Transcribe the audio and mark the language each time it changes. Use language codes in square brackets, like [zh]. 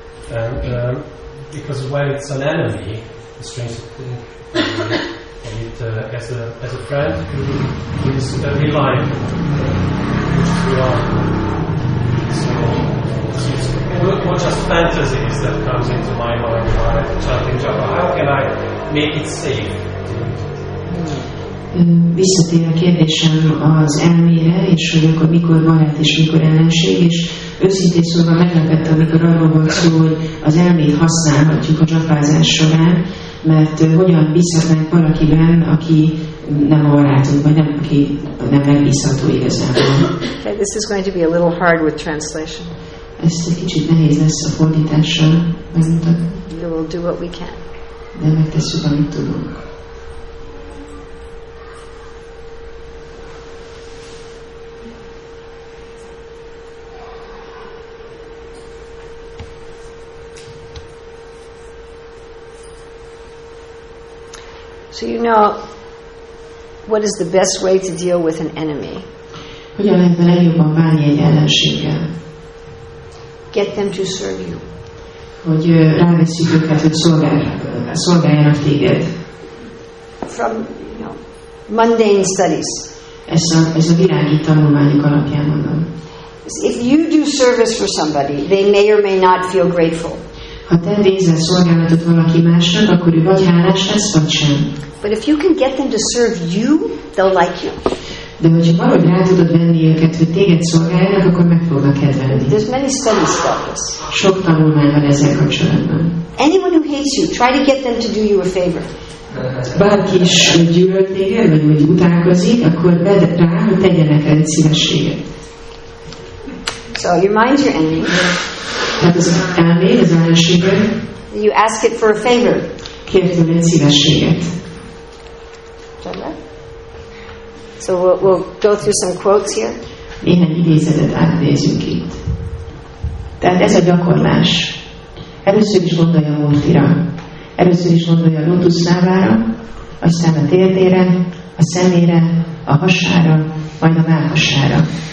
[en] And because when it's an enemy, it's strange to think of it as a friend who is reliable, which is reliable. So it's not just fantasies that comes into my mind while chanting japa. How can I make it safe? [hu] Visszatér a kérdésem az elmére, és hogy akkor mikor barát és mikor ellenség, és őszintén szólva meglepett, amikor arról volt szó, hogy az elmét használhatjuk a dzsapázás során, mert hogyan bízhatnánk valakiben, aki nem a barátunk, vagy nem, aki nem megbízható igazából. [en] Okay, this is going to be a little hard with translation. [hu] Ezt egy kicsit nehéz lesz a fordítással megmutatni. [en] We will do what we can. [hu] De megtesszük, amit tudunk. [en] So you know what is the best way to deal with an enemy? [hu] Hogyan lehet a legjobban bánni egy ellenséggel? [en] Get them to serve you. [hu] Hogy ráveszünk őket, hogy szolgáljanak téged. [en] From mundane studies. [hu] Ez a világi tanulmányok alapján mondom. [en] If you do service for somebody, they may or may not feel grateful. [hu] Ha te végzel szolgálatot valaki másnak, akkor ő vagy hálás lesz, vagy sem. [en] But if you can get them to serve you, they'll like you. [hu] De hogyha valahogy rá tudod venni őket, hogy téged szolgáljanak, akkor meg fognak kedvelni. [en] There's many studies about this. [hu] Sok tanulmány van ezzel kapcsolatban. [en] Anyone who hates you, try to get them to do you a favor. [hu] Bárki is gyűlöl téged, vagy hogy utálkozik, akkor vedd rá, hogy tegyenek el egy szívességet. [en] So your mind's your enemy. [hu] Tehát az elméd, az ellenséged. [en] You ask it for a favor. [hu] Kérj tőle egy szívességet. [en] So we'll go through some quotes here. [hu] Néhány idézetet átnézünk itt. Tehát ez a gyakorlás. Először is gondolj a Murtira. Először is gondolj a lótuszlávára, aztán a térdére, a szemére, a hasára, majd a mellhasára.